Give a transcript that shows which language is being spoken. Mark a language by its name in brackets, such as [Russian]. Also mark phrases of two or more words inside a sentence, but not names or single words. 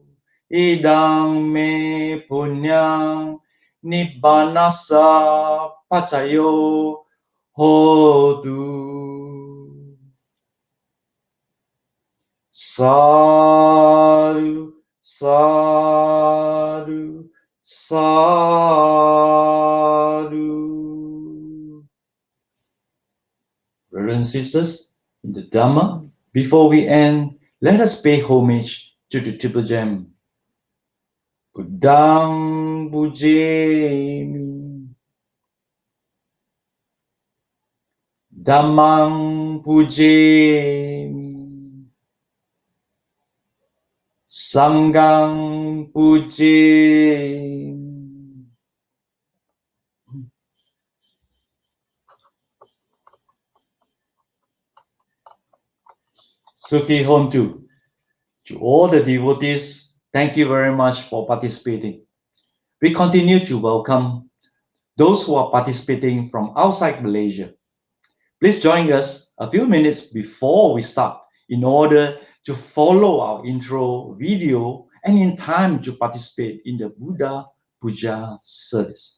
[Pali] Idang me punyang nibbanasa pacayo hotu. Sadhu, sadhu, sadhu. [English] Brothers and sisters, in the Dhamma, before we end, let us pay homage to the triple gem. [Pali] Buddhang pujemi, Dhammang pujemi, Sanghang pujemi. Sukhi Hontu. [English] To all the devotees, thank you very much for participating. We continue to welcome those who are participating from outside Malaysia. Please join us a few minutes before we start in order to follow our intro video and in time to participate in the Buddha Puja service.